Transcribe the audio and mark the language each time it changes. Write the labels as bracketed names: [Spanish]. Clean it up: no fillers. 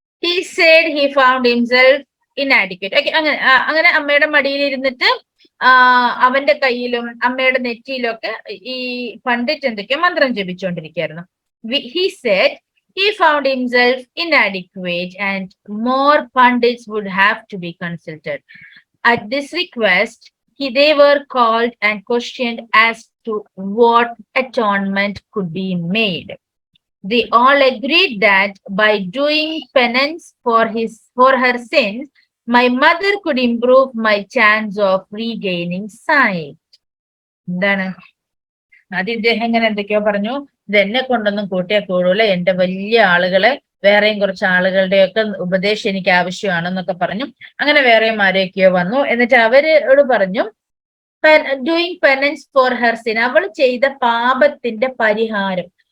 [English] He said he found himself inadequate. [Malayalam] Okay, അങ്ങനെ അമ്മയുടെ മടിയിൽ ഇരുന്നിട്ട് അവന്റെ കയ്യിലും അമ്മയുടെ നെറ്റിയിലും ഒക്കെ ഈ പണ്ഡിറ്റ് എന്തൊക്കെയോ മന്ത്രം ജപിച്ചുകൊണ്ടിരിക്കുകയായിരുന്നു. [English] He said he found himself inadequate and more pundits would have to be consulted. At this request, they were called and questioned as to what atonement could be made. They all agreed that by doing penance for her sins, my mother could improve my chance of regaining sight. [Malayalam] എന്താണ് അത്? ഇദ്ദേഹം ഇങ്ങനെ എന്തൊക്കെയോ പറഞ്ഞു, ഇതെന്നെ കൊണ്ടൊന്നും കൂട്ടിയാൽ കൂടൂല, എന്റെ വലിയ ആളുകളെ വേറെയും കുറച്ച് ആളുകളുടെയൊക്കെ ഉപദേശം എനിക്ക് ആവശ്യമാണെന്നൊക്കെ പറഞ്ഞു. അങ്ങനെ വേറെയും ആരെയൊക്കെയോ വന്നു. എന്നിട്ട് അവരോട് പറഞ്ഞു, [English] doing penance for her sin, [Malayalam] അവൾ ചെയ്ത പാപത്തിന്റെ പരിഹാരം.